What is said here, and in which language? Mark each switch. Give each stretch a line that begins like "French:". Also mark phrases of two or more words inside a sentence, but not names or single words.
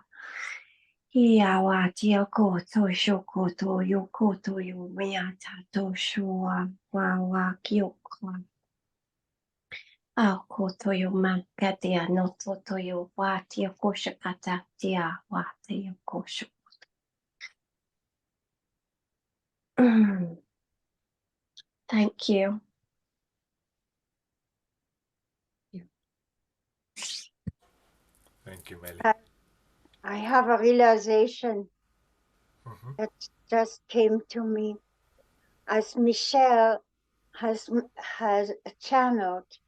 English: Ia watia koto shokoto yokoto yo miata to shua wawa kyokwa. Ao kotoyo mankatia no totoyo watia koshakata tia watia koshu. Thank you. Thank you, Meli. I have a realization that just came to me as Michelle has channeled